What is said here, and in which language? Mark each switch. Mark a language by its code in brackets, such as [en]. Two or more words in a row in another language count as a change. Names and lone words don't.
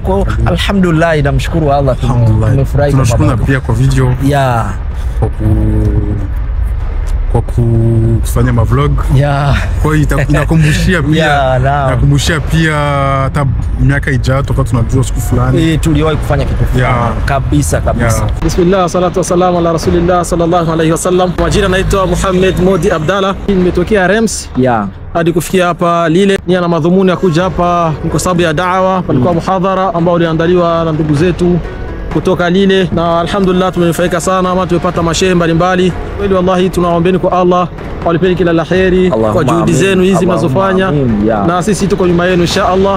[sw] Kwa alhamdulillah, namshukuru Allah, tumefurahi. Tunashukuru pia kwa video kwa kufanya mavlog. Kwa hiyo inakumbushia pia nakumbushia pia hata miaka ijayo toka tunajua siku fulani tuliwahi kufanya kitu kabisa. [ar] بسم الله، الصلاة والسلام على رسول الله صلى الله عليه وسلم. [sw] Majina naitwa Muhammad Modi Abdalla, nimetokea Rems hadi kufikia hapa Lille. Nia na madhumuni ya kuja hapa kwa sababu ya da'wa. Palikuwa muhadhara ambao uliandaliwa na ndugu zetu kutoka Lille, na alhamdulillah tumenufaika sana, ama tumepata mashehe mbalimbali. Kweli wallahi tunaombeeni kwa Allah walipeni kila la kheri kwa juhudi zenu hizi mnazofanya, na sisi tuko nyuma yenu inshallah.